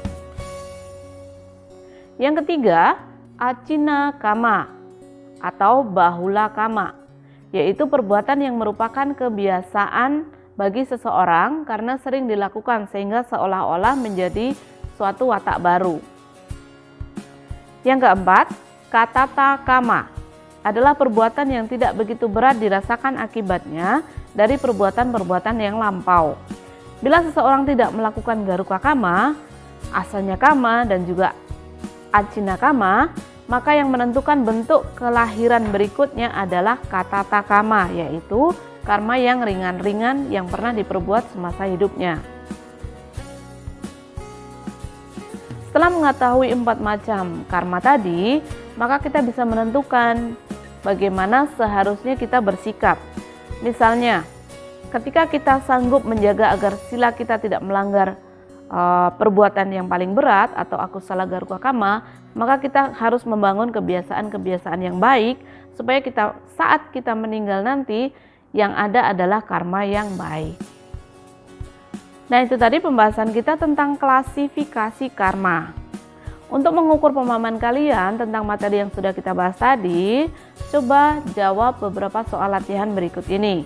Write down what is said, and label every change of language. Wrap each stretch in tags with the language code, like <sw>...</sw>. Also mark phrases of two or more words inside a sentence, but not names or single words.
<id>Yang ketiga,</id> <pi>acina kama</pi> <id>atau</id> <pi>bahula kama,</pi> <id>yaitu perbuatan yang merupakan kebiasaan bagi seseorang karena sering dilakukan sehingga seolah-olah menjadi suatu watak baru. Yang keempat,</id> <pi>katata kama</pi> <id>adalah perbuatan yang tidak begitu berat dirasakan akibatnya dari perbuatan-perbuatan yang lampau. Bila seseorang tidak melakukan</id> <pi>garuka kama, asanya kama,</pi> <id>dan juga</id> <pi>acina kama,</pi> <id>maka yang menentukan bentuk kelahiran berikutnya adalah</id> <pi>katata kama,</pi> <id>yaitu karma yang ringan-ringan yang pernah diperbuat semasa hidupnya. Setelah mengetahui 4 macam karma tadi, maka kita bisa menentukan bagaimana seharusnya kita bersikap. Misalnya, ketika kita sanggup menjaga agar sila kita tidak melanggar perbuatan yang paling berat atau</id> <pi>akusala garuka kama,</pi> <id>maka kita harus membangun kebiasaan-kebiasaan yang baik supaya saat kita meninggal nanti yang ada adalah karma yang baik. Nah, itu tadi pembahasan kita tentang klasifikasi karma. Untuk mengukur pemahaman kalian tentang materi yang sudah kita bahas tadi, coba jawab beberapa soal latihan berikut ini.</id>